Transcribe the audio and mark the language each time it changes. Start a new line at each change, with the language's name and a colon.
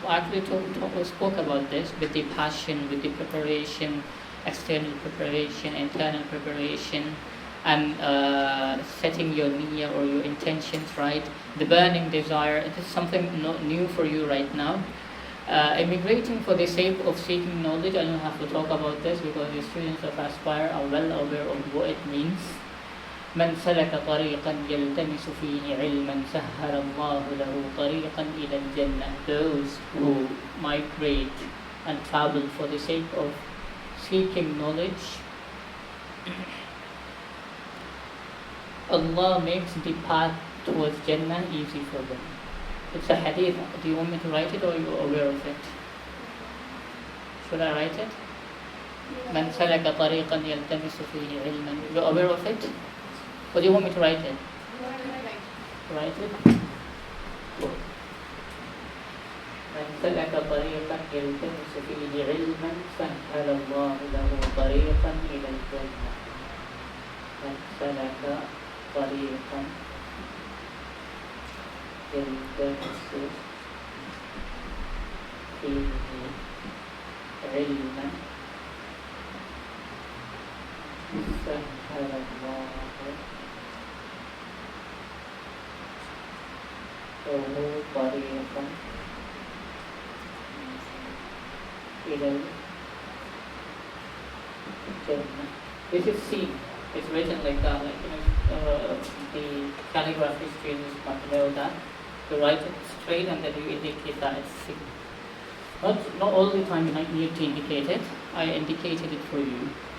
English: I actually spoke about this with the passion, with the preparation, external preparation, internal preparation, and setting your niyyah or your intentions right. The burning desire, it is something not new for you right now. Immigrating for the sake of seeking knowledge, I don't have to talk about this because the students of Aspire are well aware of what it means.
Arabic: من سلك طريقا يلتمس فيه علما سهل الله له طريقا إلى الجنة.
English: Those who migrate and travel for the sake of seeking knowledge, Allah makes the path towards Jannah easy for them. It's a hadith. Do you want me to write it or are you aware of it? Should I write it?
Arabic: من سلك طريقا يلتمس فيه علما.
English: You're aware of it? Or do you want me to write it? Write it? Cool.
Arabic: من سلك طريقا يلتمس فيه علما سهل الله له طريقا إلى الجنة. من سلك طريقا يلتمس فيه علما سهل الله له طريقا إلى الجنة.
English: This is C. It's written like that, like the calligraphy students might know that. You write it straight and then you indicate that it's C. But not all the time you need to indicate it. I indicated it for you.